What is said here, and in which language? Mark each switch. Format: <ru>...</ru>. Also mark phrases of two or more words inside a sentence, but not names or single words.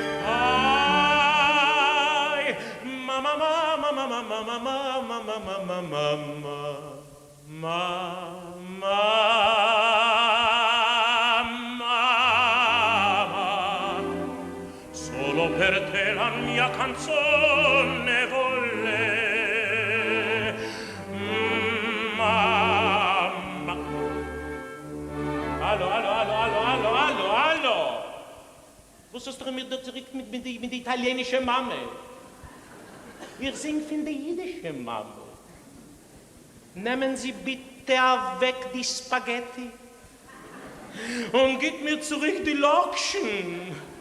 <it>Ai, Mama, Mama, Mama, Mama, Mama, Mama, Mama, Mama, Mama. Solo per te la mia canzone volle. Mamma.</it> <de>Hallo, hallo, hallo, hallo, hallo, hallo, hallo. Was hast du mir da zurück mit der italienischen Mame? Wir singen von der jüdischen Mame. Nehmen Sie bitte weg die Spaghetti und gib mir zurück die Lokschen.</de>